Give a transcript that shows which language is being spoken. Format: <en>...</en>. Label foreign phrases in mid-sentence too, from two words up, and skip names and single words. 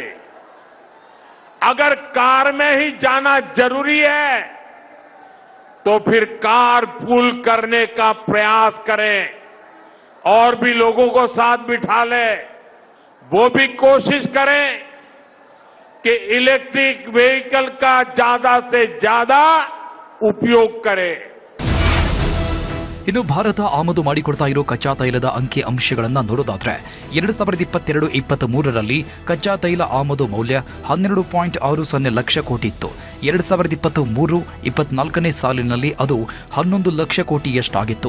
<hi>अगर कार में ही जाना जरूरी है तो फिर</hi> <en>car pool</en> <hi>करने का प्रयास करें और भी लोगों को साथ बिठा ले। वो भी कोशिश करें कि</hi> <en>electric vehicle</en> <hi>का ज्यादा से ज्यादा उपयोग करें.</hi> <kn>ಇನ್ನು ಭಾರತ ಆಮದು ಮಾಡಿಕೊಡ್ತಾ ಇರೋ ಕಚ್ಚಾ ತೈಲದ ಅಂಕಿ ಅಂಶಗಳನ್ನು ನೋಡೋದಾದ್ರೆ 2022-23ರಲ್ಲಿ ಕಚ್ಚಾ ತೈಲ ಆಮದು ಮೌಲ್ಯ 12.60 ಲಕ್ಷ ಕೋಟಿ ಇತ್ತು. 2023-24ನೇ ಸಾಲಿನಲ್ಲಿ ಅದು 11 ಲಕ್ಷ ಕೋಟಿಯಷ್ಟಾಗಿತ್ತು.</kn>